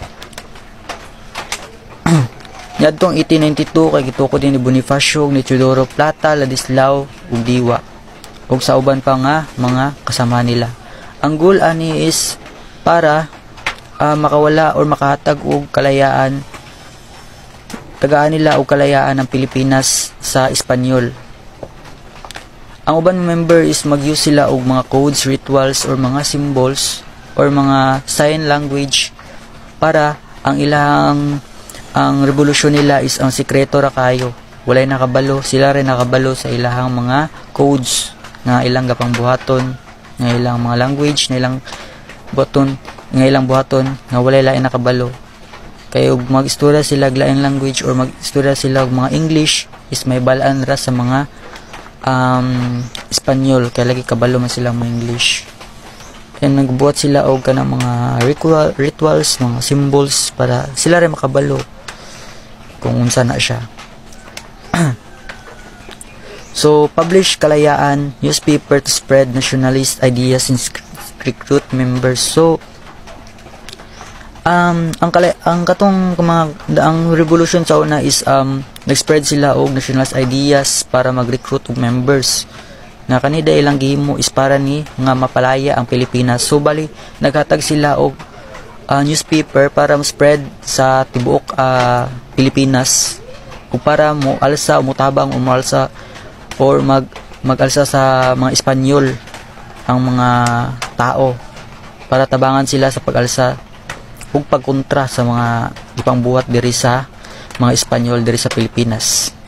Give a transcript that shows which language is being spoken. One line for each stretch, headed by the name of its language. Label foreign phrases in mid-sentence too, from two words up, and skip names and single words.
Cebuano: Niadtong 1892 kay gitukod ni Bonifacio ni Teodoro Plata, Ladislao ug Diwa ug sa uban pa nga mga kasama nila. Ang goal ani is para makawala or makahatag og kalayaan, tagaan nila og kalayaan ng Pilipinas sa Espanyol. Ang uban member is mag-use sila og mga
English: codes, rituals, or
Cebuano: mga symbols, or mga
English: sign language
Cebuano: para ang revolusyon nila is ang sikreto ra kayo. Walay nakabalo, sila rin nakabalo sa ilahang mga codes na ilang gapang buhaton, nga ilang mga language, na ilang buhaton, nga walay lain nakabalo. Kaya mag-istorya sila laing language or mag-istorya sila og mga English is may balaan ra sa mga Espanyol, kaya lagi kabalo man sila mga English. And nagbuhat sila og kanang mga rituals, mga symbols para sila rin makabalo kung unsa na siya.
English: So, publish kalayaan, newspaper to spread nationalist ideas and recruit members.
Cebuano: So, ang revolution sa una is nag-spread sila og
English: nationalist ideas
Cebuano: para mag-recruit og members. Na kanida ilang gihimo is para ni nga mapalaya ang Pilipinas. So bali naghatag sila og newspaper para mo-spread sa tibuok Pilipinas o para mo alsa mutabang umalsa or mag-alsa sa mga Espanyol ang mga tao para tabangan sila sa pag-alsa ug pagkontra sa mga ipangbuhat diri sa mga Espanyol diri sa Pilipinas.